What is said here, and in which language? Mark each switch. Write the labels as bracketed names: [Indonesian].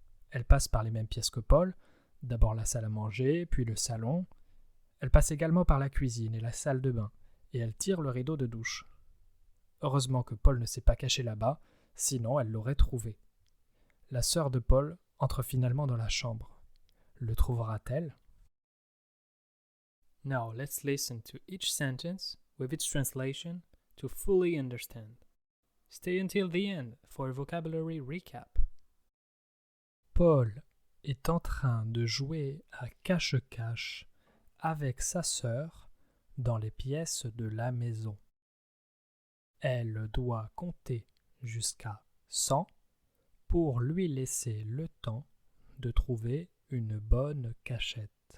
[French] Elle passe par les mêmes pièces que Paul, d'abord la salle à manger, puis le salon. Elle passe également par la cuisine et la salle de bain, et elle tire le rideau de douche. Heureusement que Paul ne s'est pas caché là-bas, sinon elle l'aurait trouvé. La sœur de Paul entre finalement dans la chambre. Le trouvera-t-elle? [English] Now let's listen to each sentence with its translation to fully understand. Stay until the end for a vocabulary recap. [French] Paul est en train de jouer à cache-cache avec sa sœur dans les pièces de la maison. Elle doit compter jusqu'à 100 pour lui laisser le temps de trouver une bonne cachette.